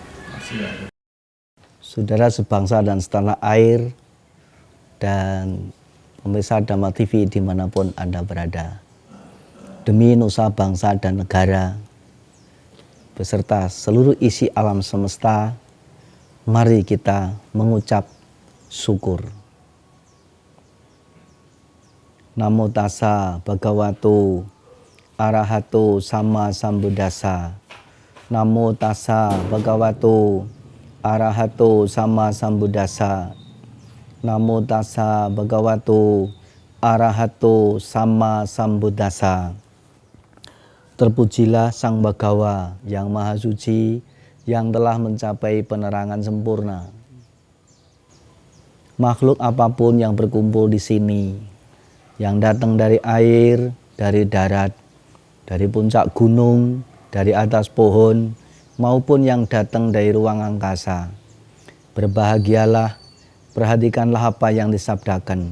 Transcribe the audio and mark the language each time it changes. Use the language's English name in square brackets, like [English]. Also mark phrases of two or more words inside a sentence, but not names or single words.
[Indonesian] Saudara sebangsa dan setanah air dan pemirsa Dhamma TV dimanapun Anda berada, demi nusa bangsa dan negara beserta seluruh isi alam semesta, mari kita mengucap syukur. [Pali] Namo tassa bhagavato arahato sama sambuddhassa. Namo tassa bhagavato arahato sama sambuddhassa. Namo tassa bhagavato arahato sama sambuddhassa. [Indonesian] Terpujilah Sang Bhagawa yang Maha Suci, yang telah mencapai penerangan sempurna. Makhluk apapun yang berkumpul di sini, yang datang dari air, dari darat, dari puncak gunung, dari atas pohon, maupun yang datang dari ruang angkasa, berbahagialah, perhatikanlah apa yang disabdakan.